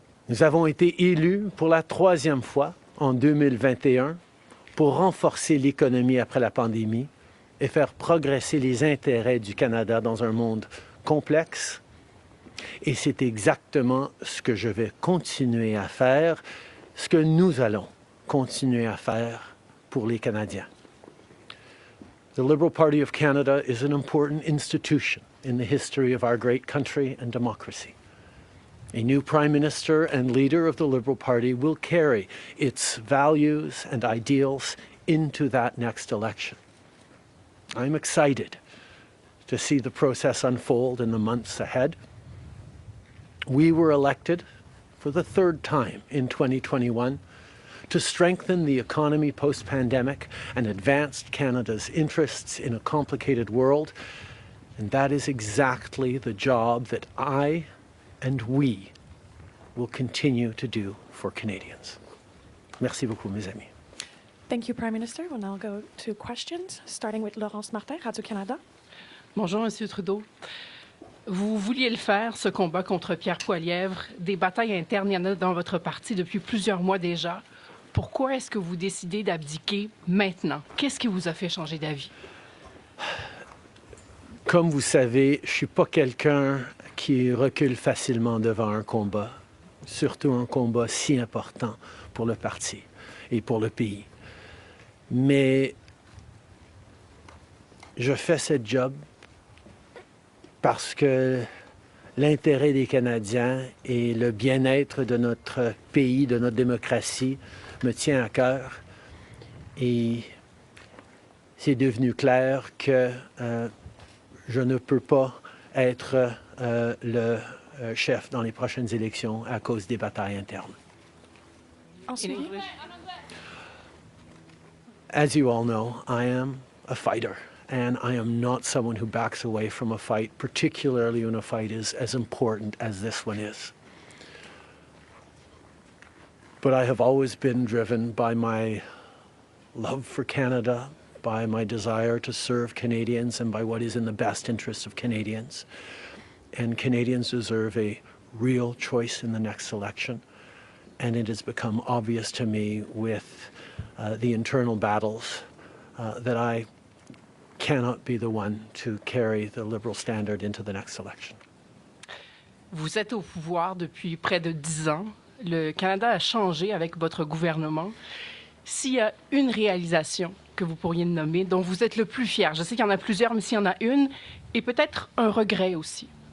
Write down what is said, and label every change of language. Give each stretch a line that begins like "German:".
French: Nous avons été élus pour la 3e fois en 2021 pour renforcer l'économie après la pandémie et faire progresser les intérêts du Canada dans un monde complexe. Et c'est exactement ce que je vais continuer à faire, ce que nous allons continuer à faire pour les Canadiens.
English: The Liberal Party of Canada is an important institution in the history of our great country and democracy. A new Prime Minister and leader of the Liberal Party will carry its values and ideals into that next election. I'm excited to see the process unfold in the months ahead. We were elected for the 3rd time in 2021 to strengthen the economy post-pandemic and advance Canada's interests in a complicated world. And that is exactly the job that I and we will continue to do for Canadians.
French: Merci beaucoup, mes amis.
English: Thank you, Prime Minister. We'll now go to questions, starting with Laurence Martin, Radio-Canada.
French: Bonjour, Monsieur Trudeau. Vous vouliez le faire, ce combat contre Pierre Poilievre. Des batailles internes, il y en a dans votre parti depuis plusieurs mois déjà. Pourquoi est-ce que vous décidez d'abdiquer maintenant? Qu'est-ce qui vous a fait changer d'avis? Comme vous savez, je ne suis pas quelqu'un qui recule facilement devant un combat, surtout un combat si important pour le parti et pour le pays. Mais je fais ce job parce que l'intérêt des Canadiens et le bien-être de notre pays, de notre démocratie, me tient à cœur. Et c'est devenu clair que je ne peux pas être le chef dans les prochaines élections à cause des batailles internes.
English: In English? As you all know, I am a fighter, and I am not someone who backs away from a fight, particularly when a fight is as important as this one is. But I have always been driven by my love for Canada, by my desire to serve Canadians, and by what is in the best interest of Canadians. And Canadians deserve a real choice in the next election. And it has become obvious to me with the internal battles that I cannot be the one to carry the Liberal standard into the next election.
French: Vous êtes au pouvoir depuis près de 10 ans. Le Canada a changé avec votre gouvernement. S'il y a une réalisation que vous pourriez nommer, dont vous êtes le plus fier, je sais qu'il y en a plusieurs, mais s'il y en a une, et peut-être un regret aussi.